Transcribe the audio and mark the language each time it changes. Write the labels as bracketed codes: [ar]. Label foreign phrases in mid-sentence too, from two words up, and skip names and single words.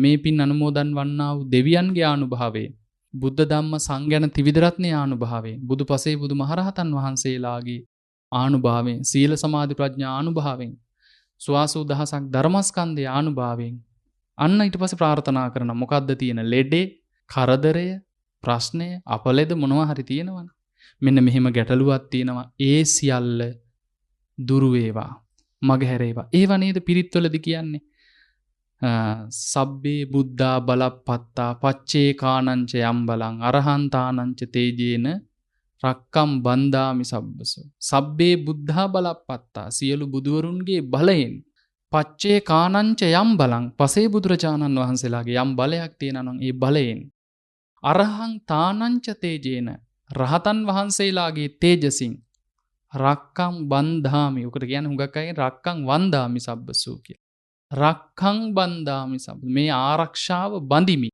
[si] මේ පින් අනුමෝදන් වන්නා වූ දෙවියන්ගේ ආනුභාවයෙන්, බුද්ධ ධම්ම සංඝ යන ත්‍රිවිධ රත්නයේ ආනුභාවයෙන්, බුදුපසේ බුදුමහරහතන් වහන්සේලාගේ ආනුභාවයෙන්, සීල සමාධි ප්‍රඥා ආනුභාවයෙන්, සුවාසූ දහසක් ධර්මස්කන්ධයේ ආනුභාවයෙන් අන්න ඊට පස්සේ ප්‍රාර්ථනා කරන මොකද්ද තියෙන ලෙඩේ, කරදරය, ප්‍රශ්නය, අපලෙද මොනවා හරි තියෙනවනේ. මෙන්න මෙහෙම ගැටලුවක් තියෙනවා. ඒ සියල්ල දුරු වේවා, මගහැරේවා. ඒව නේද පිරිත්වලදී කියන්නේ. [pi] සබ්බේ බුද්ධා බලප්පත්තා පච්චේ කානංච යම්බලං අරහන්තානංච තේජේන රක්කම් බන්දාමි සබ්බසෝ. සබ්බේ බුද්ධා බලප්පත්තා [si] සියලු බුදුවරුන්ගේ බලයෙන් [pi] පච්චේ කානංච යම්බලං [si] පසේ බුදුරජාණන් වහන්සේලාගේ යම් බලයක් තියෙනවා නම් ඒ බලයෙන් [pi] අරහං තානංච තේජේන [si] රහතන් වහන්සේලාගේ තේජසින් [pi] රක්කම් බන්ධාමි. [si] උකට කියන්නේ හුඟක් අය [pi] රක්කම් වන්දාමි සබ්බසෝ [si] කියලා. [pi] රක්කම් බන්දාමි සබ්බ [si] මේ ආරක්ෂාව බඳිමි.